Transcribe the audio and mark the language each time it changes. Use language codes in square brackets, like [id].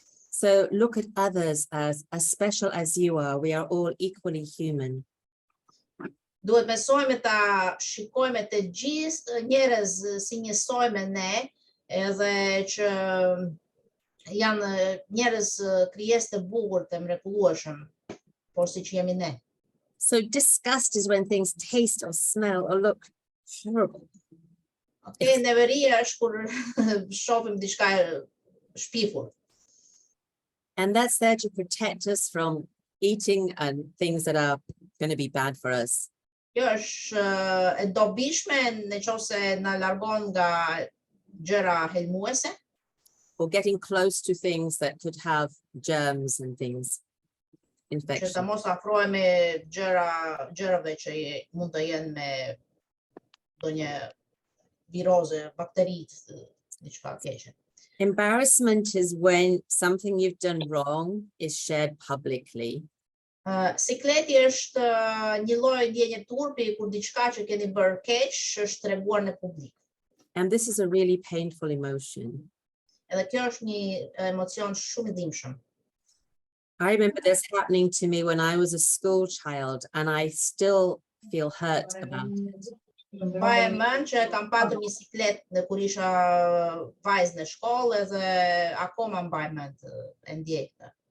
[en] So look at others as special as you are. We are all equally human. [sq] Duhet mësojmë ta shikojmë të gjithë njerëz si njësoj me ne, edhe që janë njerëz krijesë të bukur, të mrekullueshëm, por siç jemi ne. [en] So disgust is when things taste or smell or look horrible. [sq] Okay, neveria është kur shohim diçka shpifur. [en] And that's there to protect us from eating and things that are going to be bad for us. [sq] Kjo është e dobishme nëse na largon nga gjëra helmuese. [en] Or getting close to things that could have germs and things. Infection. [sq] Që ta mos afrohemi gjërave që mund të jenë me ndonjë viroze, bakteri, diçka keqe. [en] Embarrassment is when something you've done wrong is shared publicly. [sq] Sikleti është një lloj ndjenje turpi kur diçka që keni bërë keq është treguar në publik. [en] And this is a really painful emotion. [sq] Edhe kjo është një emocion shumë i dhimbshëm. [en] I remember this happening to me when I was a school child, and I still feel hurt about it. [sq] Mbaj mend që kam patur një siklet kur isha vajzë në shkollë dhe akoma mbaj mend e ndjej këtë.